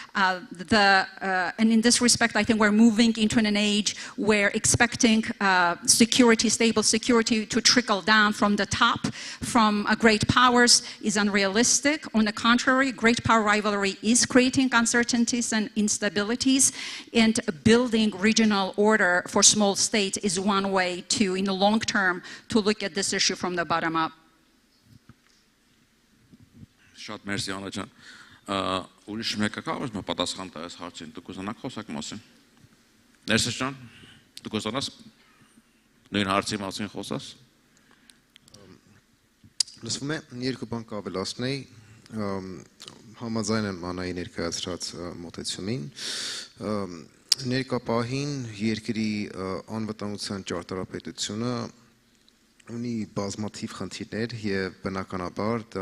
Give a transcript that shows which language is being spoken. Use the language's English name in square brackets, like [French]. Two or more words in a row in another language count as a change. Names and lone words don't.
[English] And in this respect, I think we're moving into an age where expecting stable security to trickle down from the top, from great powers, is unrealistic. On the contrary, great power rivalry is creating uncertainties and instabilities, and building regional order for small states is one way to, in the long term, to look at this issue from the bottom up. [Armenian] Շատ մերսի Աննա ջան։ Ուրիշ մեկը կա, որ պատասխան տա այս հարցին, դուք ուզանաք խոսակ մասին։ Ներսես ջան, դուք ուզանաս նույն հարցի մասին խոսաս։ Լսվում է, երկու բան կավելացնեի, համաձայն եմ Աննայի ներկայացրած մոտեցումին։ Ներկա պահին երկրի անվտանգության ճարտարապետությունը ունի բազմաթիվ խնդիրներ եւ բնականաբար դա